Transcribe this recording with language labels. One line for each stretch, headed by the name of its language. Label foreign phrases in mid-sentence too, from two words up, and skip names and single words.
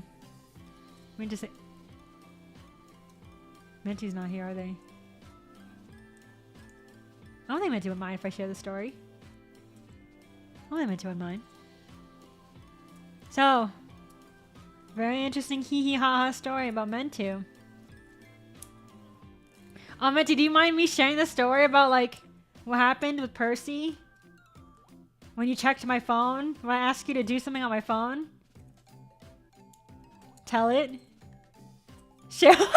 English: We went to sleep. Menti's not here, are they? I don't think Menti would mind if I share the story. I don't think Menti would mind. So, very interesting hee hee ha ha story about Mentu. Oh, Menti, do you mind me sharing the story about, like, what happened with Percy? When you checked my phone? When I asked you to do something on my phone? Tell it. Share.